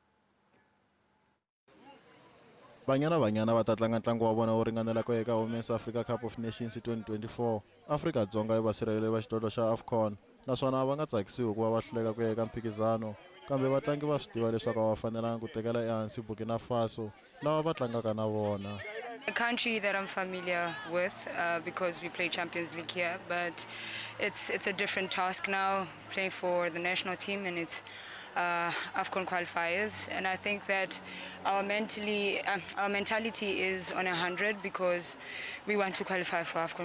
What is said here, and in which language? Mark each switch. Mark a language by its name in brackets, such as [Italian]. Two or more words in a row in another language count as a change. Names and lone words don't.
[Tsonga] Banyana va ta tlanga ntlangu wa vona wo ringanela ku eka Women's Africa Cup of Nations 2024. Afrika-Dzonga i vasirheleli va xidlodlo xa AFCON, naswona va nga tsakisiwi ku va va hluleka ku eka mphikizano, kambe vatlangi va swi tiva leswaku va fanelanga ku tekela ehansi Burkina Faso lava va tlangaka na vona. [English] A country that I'm familiar with because we play Champions League here, but it's a different task now playing for the national team, and it's AFCON qualifiers, and I think that our mentality is on 100 because we want to qualify for AFCON.